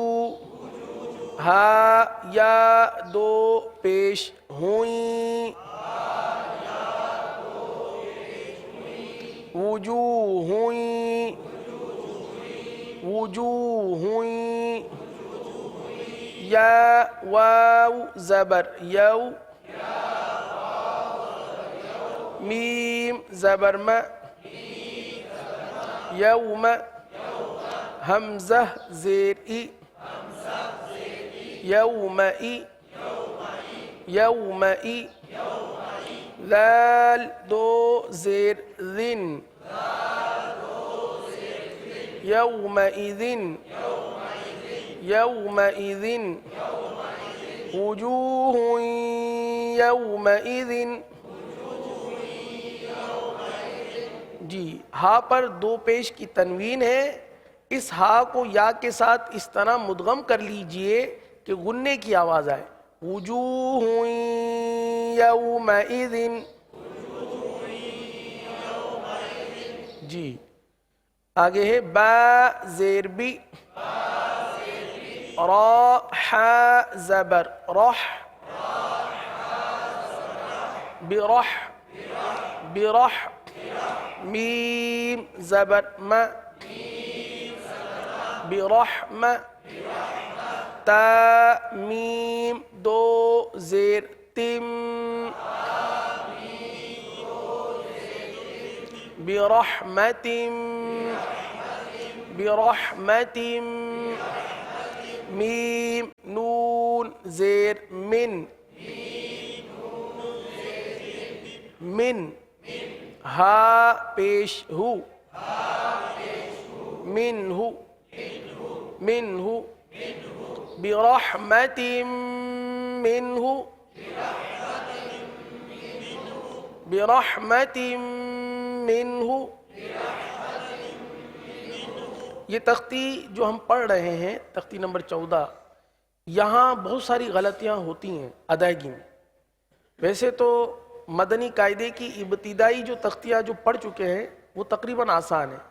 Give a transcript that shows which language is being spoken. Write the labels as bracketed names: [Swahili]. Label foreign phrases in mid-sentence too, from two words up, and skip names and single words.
[Urdu] ہا یا دو پیش ہوئیں، وجوہوئیں، وجوہوئیں. یا واو زبر یو، میم زبر ما، یوم، حمزہ زیر ای، یومئی، یومئی. ذال دو زیر ذن، یومئذن، یومئذن. [Arabic] وجوہ یومئذن. [Urdu] جی ہا پر دو پیش کی تنوین ہے، اس ہا کو یا کے ساتھ اس طرح مدغم کر لیجئے کہ غنّے کی آواز آئے. [Arabic] وجوہ یومئذ. [Urdu] جی آگے ہے با زیر بی، را حا زبر رح، برح، برح. میم زبر ما، برحمة تا میم دو زیر تم برحمة برحمة میم نون زیر من من ہا پیش ہو من ہو من ہو [Arabic] برحمة منه برحمة منه. [Urdu] یہ تختی جو ہم پڑھ رہے ہیں تختی نمبر 14، یہاں بہت ساری غلطیاں ہوتی ہیں ادائیگی میں. ویسے تو مدنی قاعدے کی ابتدائی جو تختیاں جو پڑھ چکے ہیں وہ تقریباً آسان ہیں.